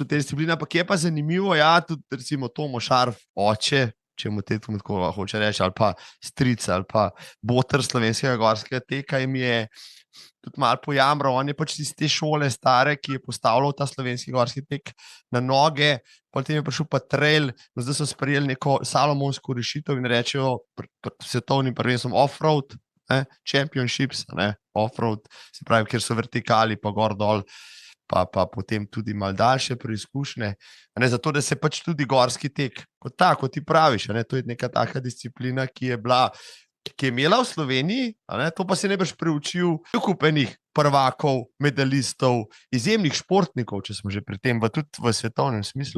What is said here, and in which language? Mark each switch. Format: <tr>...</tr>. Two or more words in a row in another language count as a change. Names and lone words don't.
<sl>v tej disciplini, ampak je pa zanimivo, ja, tudi recimo Tomo Šarf, oče, če mu tako hoče reči, ali pa stric, ali pa boter slovenskega gorskega teka, in mi je tudi malo pojamral, on je pač iz te šole stare, ki je postavljal ta slovenski gorski tek na noge, potem je prišel pa trail, no zdaj so sprejeli neko salomonsko rešitev in rečejo svetovnim prvenstvom</sl> <en>off-road, championships, off-road,</en> <sl>se pravi, kjer so vertikali, pa gor dol, pa potem tudi malo daljše preizkušnje, zato da se pač tudi gorski tek, kot ti praviš, to je neka taka disciplina, ki je imela v Sloveniji, to pa se ne boš preučil kupenih prvakov, medalistov, izjemnih športnikov, če smo že pri tem, tudi v svetovnem smislu.</sl>